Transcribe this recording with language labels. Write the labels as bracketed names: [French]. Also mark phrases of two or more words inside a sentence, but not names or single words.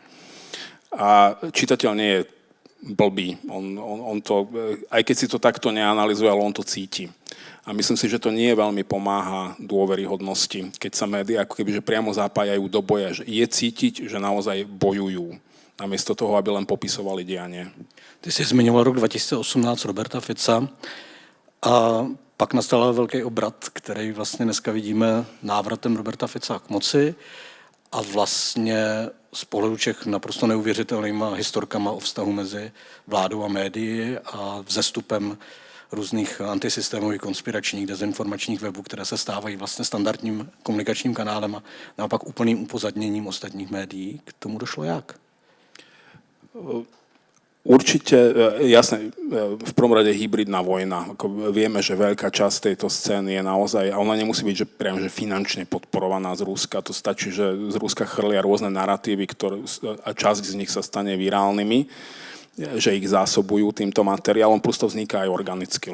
[Slovak] A čitateľ nie je blbý. On to, aj keď si to takto neanalyzuje, ale on to cíti. A myslím si, že to nie veľmi pomáha dôveryhodnosti, keď sa médiá ako kebyže priamo zapájajú do boja, že je cítiť, že naozaj bojujú, namiesto toho, aby len popisovali dianie. [Czech] Ty jsi zmiňoval rok 2018 Roberta Fica a pak nastal velký obrat, který vlastně dneska vidíme návratem Roberta Fica k moci a vlastně z pohledu Čech naprosto neuvěřitelnýma historkama o vztahu mezi vládou a médii a vzestupem různých antisystémových, konspiračních, dezinformačních webů, které se stávají vlastně standardním komunikačním kanálem a naopak úplným upozadněním ostatních médií. K tomu došlo jak? [Slovak] Určite, jasné, v prvom rade hybridná vojna. Ako vieme, že veľká časť tejto scény je naozaj, a ona nemusí byť že priam že finančne podporovaná z Ruska, to stačí, že z Ruska chrlia rôzne naratívy, a časť z nich sa stane virálnymi, že ich zásobujú týmto materiálom, plus to vzniká aj organicky.